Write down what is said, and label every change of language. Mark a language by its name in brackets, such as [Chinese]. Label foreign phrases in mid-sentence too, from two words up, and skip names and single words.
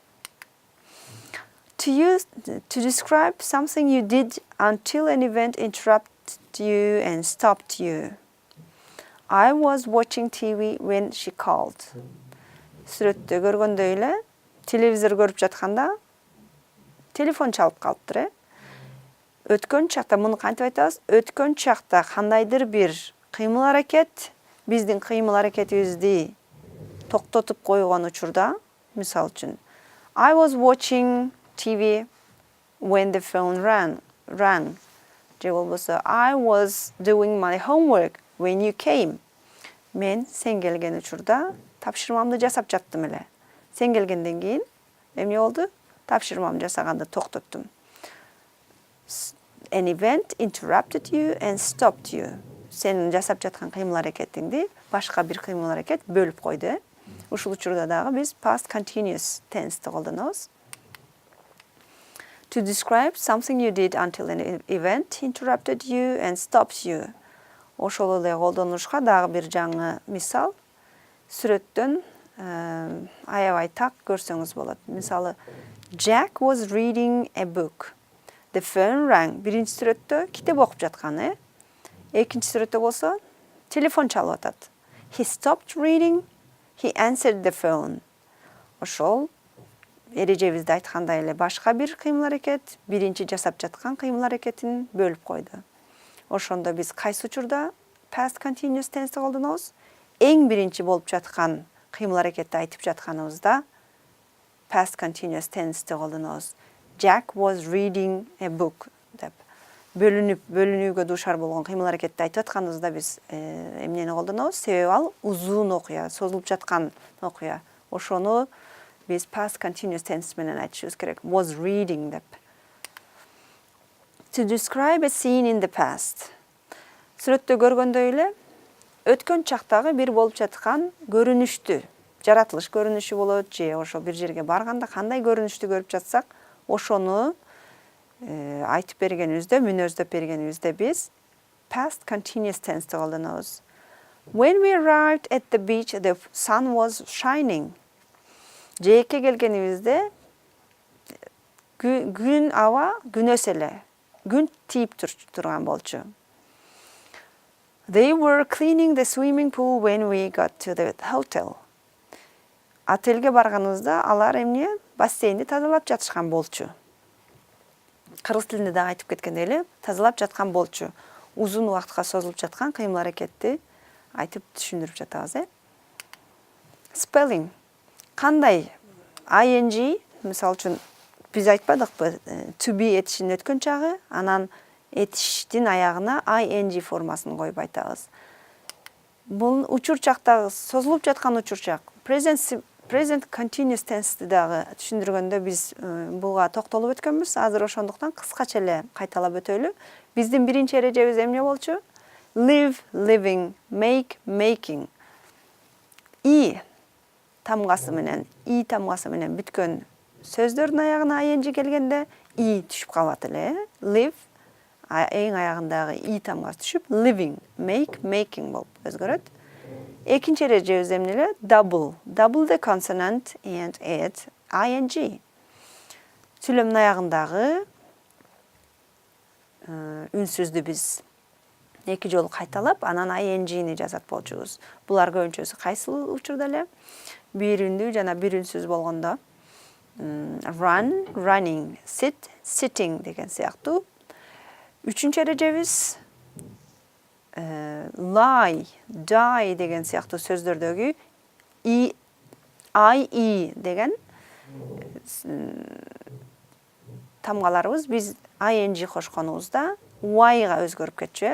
[English] To describe something you did until an event interrupted you and stopped you. I was watching TV when she called. [Kyrgyz] Сүрөттө көргөндөй эле телевизор көрүп жатканда телефон чалып калыптыр. Өткөн чакта муну кантип айтабыз? Өткөн чакта кандайдыр бир кыймыл аракет биздин кыймыл аракетибизди токтотуп койгон учурда, мисал үчүн, [English] I was watching TV when the phone rang. [Kyrgyz] Же болбосо [English] I was doing my homework when you came. [Kyrgyz] Мен сен келген учурда тапшырмамды жасап жаттым эле. Сен келгенден кийин эмне болду? Тапшырмамды жасаганды токтоттум. [English] An event interrupted you and stopped you. [Kyrgyz] Сен жасап жаткан кыймыл аракетиңди башка бир кыймыл аракет бөлүп койду. Ушул учурда дагы биз [English] past continuous tense'ти [Kyrgyz] колдонобуз. [English] To describe something you did until an event interrupted you and stopped you. [Kyrgyz] Ошол эле колдонушка дагы бир жаңы мисал сүрөттөн аябай так көрсөңүз болот. Мисалы, [English] Jack was reading a book. The phone rang. [Kyrgyz] Биринчи сүрөттө китеп окуп жаткан, Экинчи сүрөттө болсо телефон чалып атат. [English] He stopped reading. He answered the phone. [Kyrgyz] Ошол эрежебизде айткандай эле башка бир кыймыл аракет биринчи жасап жаткан кыймыл аракетин бөлүп койду. Ошондо биз кайсы учурда [English] past continuous tense'ти [Kyrgyz] колдонобуз? Эң биринчи болуп жаткан кыймыл аракетти айтып жатканыбызда [English] past continuous tense'ти [Kyrgyz] колдонобуз. [English] Jack was reading a book [Kyrgyz] деп бөлүнүүгө дуушар болгон кыймыл аракетти айтып атканыбызда биз эмнени колдонобуз? Себеби ал узун окуя, созулуп жаткан окуя. Ошону биз [English] past continuous tense [Kyrgyz] менен айтышыбыз керек. [English] Was reading деп. To describe a scene in the past. [Kyrgyz] Сүрөттө көргөндөй эле өткөн чактагы бир болуп жаткан көрүнүштү, жаратылыш көрүнүшү болот же ошо бир жерге барганда кандай көрүнүштү көрүп жатсак, ошону айтып бергенибизде, мүнөздөп бергенибизде биз [English] past continuous tense'ти [Kyrgyz] колдонобуз. [English] When we arrived at the beach, the sun was shining. [Kyrgyz] Жээкке келгенибизде күн аба күнөс эле, күн тийип турган болчу. [English] They were cleaning the swimming pool when we got to the hotel. [Kyrgyz] Отелге барганыбызда алар эмне? Бассейнди тазалап жатышкан болчу. Кыргыз тилинде да айтып кеткендей эле, тазалап жаткан болчу. Узун убакытка созулуп жаткан кыймыл аракетти айтып түшүндүрүп жатабыз, Spelling. Кандай? ing, мисал үчүн биз айтпадыкпы? [English] To be [Kyrgyz] этишин өткөн чагы, анан этиштин аягына ing формасын коюп айтабыз. Бул учурчактагы созулуп жаткан учурчак. [English] Present continuous tense'ти [Kyrgyz] дагы түшүндүргөндө биз буга токтолуп өткөнбүз. Азыр ошондуктан кыскача эле кайталап өтөлү. Биздин биринчи эрежебиз эмне болчу? [English] Live, living, make, making. [Kyrgyz] Тамгасы менен бүткөн сөздөрдүн аягына ing келгенде түшүп калат эле. Live, эң аягындагы тамгасы түшүп, [English] living, make, making [Kyrgyz] болуп өзгөрөт. Экинчи эрежебиз эмне эле? [English] Double. Double the consonant and add ing. [Kyrgyz] Сүйлөмдүн аягындагы үнсүздү биз эки жолу кайталап, анан ing-ни жазат болчубуз. Булар көбүнчөсү кайсы учурда эле? Бир үндүү жана бир үнсүз болгондо. [English] Run, running, sit, sitting деген сыяктуу. [Kyrgyz] Үчүнчү эрежебиз [English] lie, die [Kyrgyz] деген сыяктуу сөздөрдөгү ie деген тамгаларыбыз биз ing кошконубузда y-га өзгөрүп кетчү.